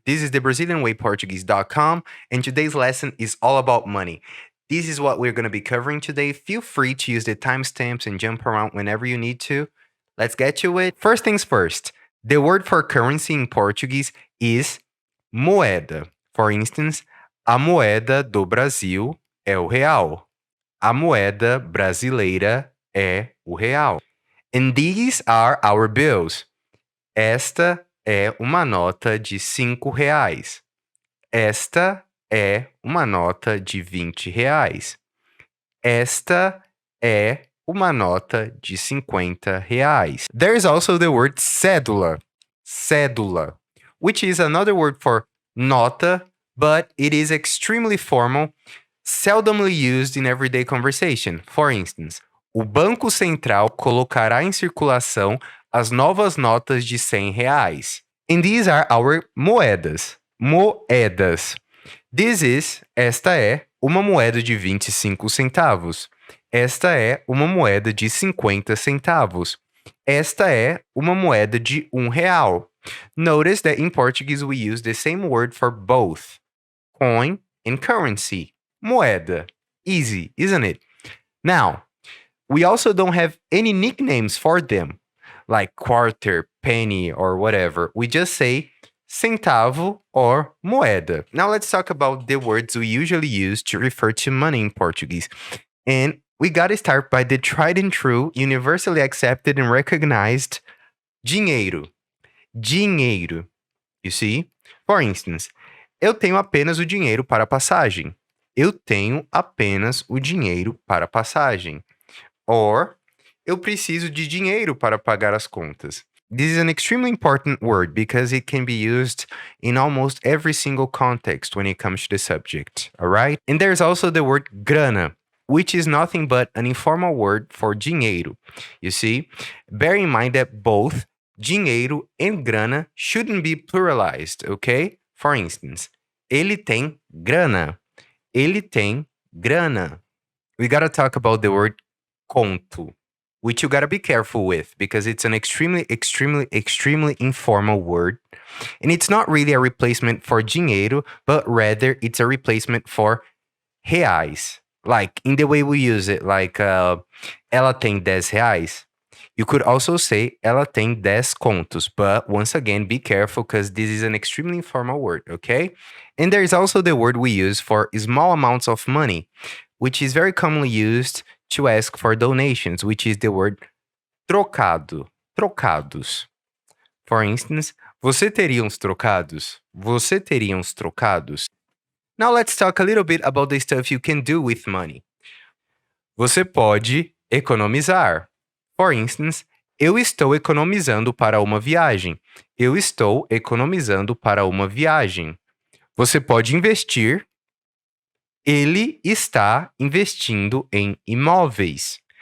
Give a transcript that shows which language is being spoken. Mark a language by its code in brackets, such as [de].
[en] This is the BrazilianWayPortuguese.com, and today's lesson is all about money. This is what we're going to be covering today. Feel free to use the timestamps and jump around whenever you need to. Let's get to it. First things first, the word for currency in Portuguese is moeda. For instance, [pt] a moeda do Brasil é o real. A moeda brasileira é o real. [en] And these are our bills. [pt] Esta é uma nota de R$ 5. Esta é uma nota de R$ 20. Esta é uma nota de R$ 50. [en] There's also the word cédula. Cédula, which is another word for nota, but it is extremely formal, seldomly used in everyday conversation. For instance, [pt] o Banco Central colocará em circulação as novas notas de R$ 100. [en] And these are our moedas. Moedas. [pt] Esta é uma moeda de 25 centavos. Esta é uma moeda de 50 centavos. Esta é uma moeda de R$ 1. [en] Notice that in Portuguese we use the same word for both coin and currency. Moeda. Easy, isn't it? Now, we also don't have any nicknames for them, like quarter, penny, or whatever. We just say centavo or moeda. Now let's talk about the words we usually use to refer to money in Portuguese. And we gotta start by the tried and true, universally accepted and recognized dinheiro. Dinheiro. You see? For instance, [pt] eu tenho apenas o dinheiro para a passagem. Eu tenho apenas o dinheiro para a passagem. [en] Or, [pt] eu preciso de dinheiro para pagar as contas. [en] This is an extremely important word because it can be used in almost every single context when it comes to the subject, alright? And there's also the word grana, which is nothing but an informal word for dinheiro. You see? Bear in mind that both dinheiro and grana shouldn't be pluralized, okay? For instance, [pt] ele tem grana. Ele tem grana. [en] We gotta talk about the word conto, which you gotta be careful with because it's an extremely informal word. And it's not really a replacement for dinheiro, but rather it's a replacement for reais. Like in the way we use it, like [pt] ela tem R$ 10. [en] You could also say [pt] ela tem 10 contos, [en] but once again, be careful because this is an extremely informal word, okay? And there's also the word we use for small amounts of money, which is very commonly used to ask for donations, which is the word trocado, trocados. [pt] For instance, você teria uns trocados? Você teria uns trocados? [en] Now let's talk a little bit about the stuff you can do with money. [pt] Você pode economizar. [en] For instance, [pt] eu estou economizando para uma viagem. Eu estou economizando para uma viagem. Você pode investir. Ele está investindo em imóveis.